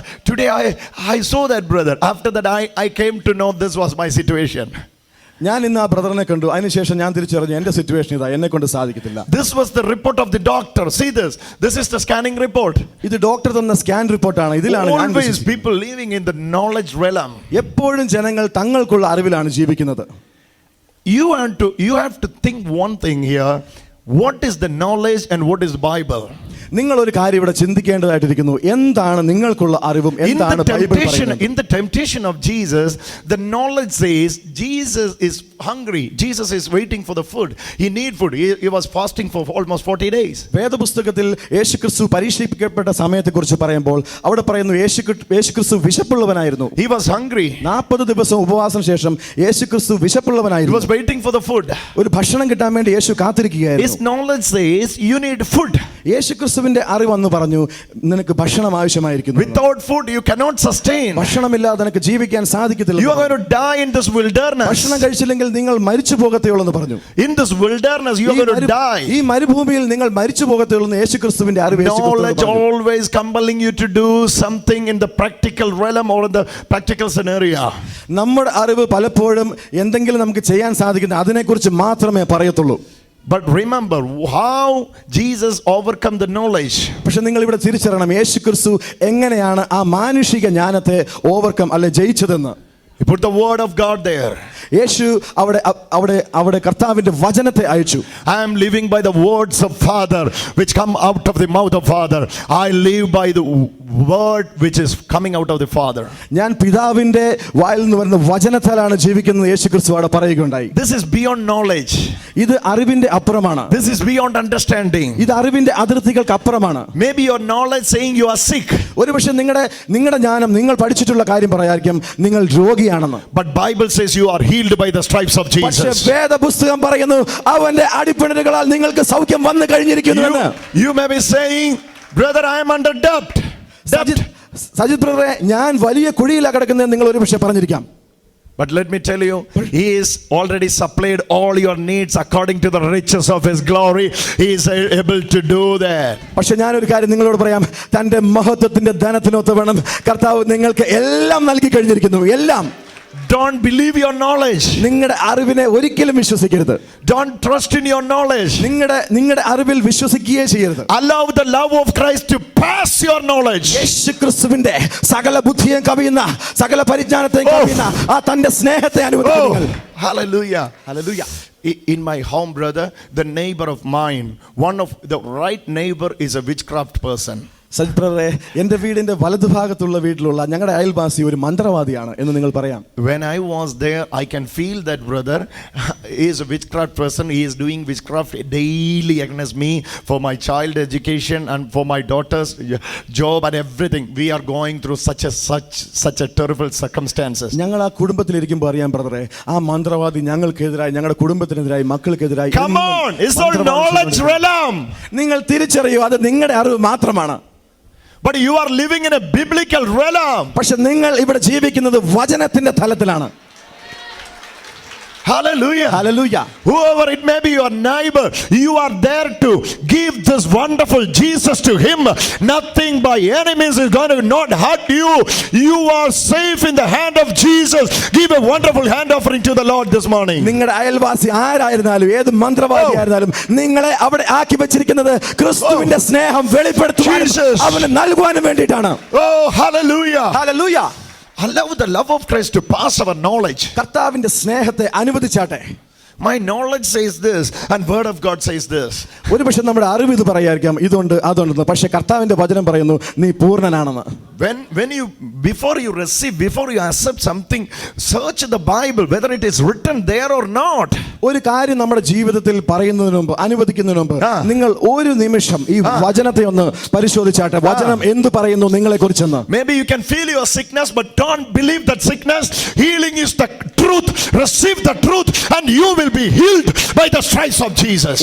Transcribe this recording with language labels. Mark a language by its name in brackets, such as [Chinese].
[English] Today I saw that brother. After that I came to know this was my situation. [Malayalam] ഞാൻ ഇന്ന് ആ ബ്രദറിനെ കണ്ടു, അതിനുശേഷം ഞാൻ തിരിച്ചറിഞ്ഞു എന്റെ സിറ്റുവേഷൻ ഇതാ, എന്നെ കൊണ്ട് സാധിക്കത്തില്ല. [English] This was the report of the doctor. See this. This is the scanning report. [Malayalam] ഇത് ഡോക്ടർ തന്ന സ്കാൻ റിപ്പോർട്ടാണ്. ഇതിലാണ് [English] always people living in the knowledge realm. [Malayalam] എപ്പോഴും ജനങ്ങൾ തങ്ങൾക്കുള്ള അറിവിലാണ് ജീവിക്കുന്നത്. [English] You have to think one thing here. What is the knowledge and what is Bible? [Malayalam] നിങ്ങൾ ഒരു കാര്യം ഇവിടെ ചിന്തിക്കേണ്ടതായിട്ടിരിക്കുന്നു. എന്താണ് നിങ്ങൾക്കുള്ള അറിവും എന്താണ് ബൈബിൾ പറയുന്നത്? [English] In the temptation of Jesus, the knowledge says Jesus is hungry. Jesus is waiting for the food. He need food. He was fasting for almost 40 days. [Malayalam] വേദപുസ്തകത്തിൽ യേശുക്രിസ്തു പരീക്ഷിക്കപ്പെട്ട സമയത്തെക്കുറിച്ച് പറയുമ്പോൾ അവിടെ പറയുന്നു യേശുക്രിസ്തു വിശപ്പുള്ളവനായിരുന്നു. [English] He was hungry. [Malayalam] 40 ദിവസം ഉപവാസത്തിന് ശേഷം യേശുക്രിസ്തു വിശപ്പുള്ളവനായിരുന്നു. [English] He was waiting for the food. [Malayalam] ഒരു ഭക്ഷണം കിട്ടാൻ വേണ്ടി യേശു കാത്തിരിക്കുകയായിരുന്നു. [English] His knowledge says you need food. [Malayalam] യേശുക്രിസ്തുവിന്റെ അറിവ് വന്ന് പറഞ്ഞു, നിനക്ക് ഭക്ഷണം ആവശ്യമായിരിക്കുന്നു. [English] Without food you cannot sustain. [Malayalam] ഭക്ഷണമില്ലാതെ നിനക്ക് ജീവിക്കാൻ സാധിക്കത്തില്ല. [English] You are going to die in this wilderness. [Malayalam] ഭക്ഷണം കഴിച്ചില്ലെങ്കിൽ നിങ്ങൾ മരിച്ചു പോകത്തേയുള്ളൂ എന്ന് പറഞ്ഞു. [English] In this wilderness you are going to die. [Malayalam] ഈ മരുഭൂമിയിൽ നിങ്ങൾ മരിച്ചു പോകത്തേയുള്ളൂ എന്ന് യേശുക്രിസ്തുവിന്റെ അറിവ്. [English] Knowledge always compelling you to do something in the practical realm or in the practical scenario. [Malayalam] നമ്മുടെ അറിവ് പലപ്പോഴും എന്തെങ്കിലും നമുക്ക് ചെയ്യാൻ സാധിക്കുന്ന അതിനെക്കുറിച്ച് മാത്രമേ പറയത്തുള്ളൂ. [English] But remember how Jesus overcome the knowledge. [Malayalam] പക്ഷെ നിങ്ങൾ ഇവിടെ തിരിച്ചറിയണം യേശുക്രിസ്തു എങ്ങനെയാണ് ആ മാനുഷിക ജ്ഞാനത്തെ ഓവർകം അല്ലെ ജയിച്ചതെന്ന്. [English] He put the word of God there. [Malayalam] യേശു അവിടെ കർത്താവിന്റെ വചനത്തെ അയച്ചു. [English] I am living by the words of Father which come out of the mouth of Father. I live by the word which is coming out of the Father. [Malayalam] ഞാൻ പിതാവിന്റെ വായിൽ നിന്ന് വരുന്ന വചനത്താലാണ് ജീവിക്കുന്നത് യേശുക്രിസ്തു അവിടെ പറയുകയുണ്ടായി. [English] This is beyond knowledge. [Malayalam] ഇത് അറിവിന്റെ അപ്പുറമാണ്. [English] This is beyond understanding. [Malayalam] ഇത് അറിവിന്റെ അതിർത്തികൾക്ക് അപ്പുറമാണ്. [English] Maybe your knowledge saying you are sick. [Malayalam] ഒരുപക്ഷെ നിങ്ങളുടെ ജ്ഞാനം നിങ്ങൾ പഠിച്ചിട്ടുള്ള കാര്യം പറയായിരിക്കും നിങ്ങൾ രോഗിയാണെന്ന്. [English] But Bible says you are healed by the stripes of Jesus. [Malayalam] പക്ഷേ വേദപുസ്തകം പറയുന്നു അവന്റെ അടിപ്പിണരുകളാൽ നിങ്ങൾക്ക് സൗഖ്യം വന്നു കഴിഞ്ഞിരിക്കുന്നു എന്ന്. [English] You may be saying, brother, I am under debt. [Malayalam] Sajith ബ്രദറെ, ഞാൻ വലിയ കുഴിയിലാണ് കിടക്കുന്നത് നിങ്ങൾ ഒരുപക്ഷെ പറഞ്ഞിരിക്കാം. [English] But let me tell you, He is already supplied all your needs according to the riches of His glory. He is able to do that. [Malayalam] പക്ഷെ ഞാനൊരു കാര്യം നിങ്ങളോട് പറയാം, തന്റെ മഹത്വത്തിന്റെ ധനത്തിനൊത്ത് വേണം കർത്താവ് നിങ്ങൾക്ക് എല്ലാം നൽകി കഴിഞ്ഞിരിക്കുന്നു. എല്ലാം. [English] Don't believe your knowledge. [Malayalam] നിങ്ങളുടെ അറിവിനെ ഒരിക്കലും വിശ്വസിക്കരുത്. [English] Don't trust in your knowledge. [Malayalam] നിങ്ങളുടെ അറിവിൽ വിശ്വസിക്കുകയേ ചെയ്യരുത്. [English] Allow the love of Christ to pass your knowledge. [Malayalam] യേശുക്രിസ്തുവിന്റെ സകല ബുദ്ധിയെ കവിയുന്ന സകല പരിജ്ഞാനത്തെയും കവിയുന്ന ആ തന്റെ സ്നേഹത്തെ അനുഭവിക്കുക. [English] Hallelujah. Hallelujah. In my home, brother, the neighbor of mine, one of the right neighbor is a witchcraft person. [Malayalam] Sajith ബ്രദറെ, എൻ്റെ വീടിന്റെ വലതുഭാഗത്തുള്ള വീട്ടിലുള്ള ഞങ്ങളുടെ അയൽവാസി ഒരു മന്ത്രവാദിയാണ് എന്ന് നിങ്ങൾ പറയാം. [English] When I was there, I can feel that brother is a witchcraft person. He is doing witchcraft daily against me for my child education and for my daughter's job and everything. We are going through such a terrible circumstances. [Malayalam] ഞങ്ങൾ ആ കുടുംബത്തിലിരിക്കുമ്പോൾ അറിയാം ബ്രദറെ, ആ മന്ത്രവാദി ഞങ്ങൾക്കെതിരായി, ഞങ്ങളുടെ കുടുംബത്തിനെതിരായി, മക്കൾക്കെതിരായി. [English] Come on, it's all knowledge realm. [Malayalam] നിങ്ങൾ തിരിച്ചറിയൂ, അത് നിങ്ങളുടെ അറിവ് മാത്രമാണ്. [English] But you are living in a biblical realm. [Malayalam] പക്ഷെ നിങ്ങൾ ഇവിടെ ജീവിക്കുന്നത് വചനത്തിന്റെ തലത്തിലാണ്. [English] Hallelujah. Hallelujah. Whoever it may be, your neighbor, you are there to give this wonderful Jesus to him. Nothing by any means is going to not hurt you. You are safe in the hand of Jesus. Give a wonderful hand offering to the Lord this morning. [Malayalam] നിങ്ങളുടെ അയൽവാസി ആരായിരുന്നാലും ഏത് മന്ത്രവാദിയായിരുന്നാലും നിങ്ങളെ അവിടെ ആക്കി വെച്ചിരിക്കുന്നത് ക്രിസ്തുവിന്റെ സ്നേഹം വെളിപ്പെടുത്തുവാനും അവന് നൽകുവാനും വേണ്ടിയിട്ടാണ്. [English] Oh, hallelujah. Hallelujah. Allow the love of Christ to pass our knowledge. [Malayalam] കർത്താവിന്റെ സ്നേഹത്തെ അനുവദിച്ചാട്ടെ. [English] My knowledge says this and word of God says this. [Malayalam] ഒരുപക്ഷെ നമ്മുടെ അറിവ് ഇത് പറയായിരിക്കാം, ഇതുണ്ട് അതുണ്ടെന്ന്. പക്ഷെ കർത്താവിന്റെ വചനം പറയുന്നു നീ പൂർണ്ണനാണെന്ന്. [English] When you before you accept something, search the Bible whether it is written there or not. [Malayalam] ഒരു കാര്യം നമ്മുടെ ജീവിതത്തിൽ പറയുന്നതിന് മുമ്പ്, അനുവദിക്കുന്നതിന് മുമ്പ് നിങ്ങൾ ഒരു നിമിഷം ഈ വചനത്തെ ഒന്ന് പരിശോധിച്ചാട്ടെ. വചനം എന്ത് പറയുന്നു നിങ്ങളെ കുറിച്ചെന്ന്. [English] Maybe you can feel your sickness, but don't believe that sickness. Healing is the truth. Receive the truth and you will be healed by the stripes of Jesus.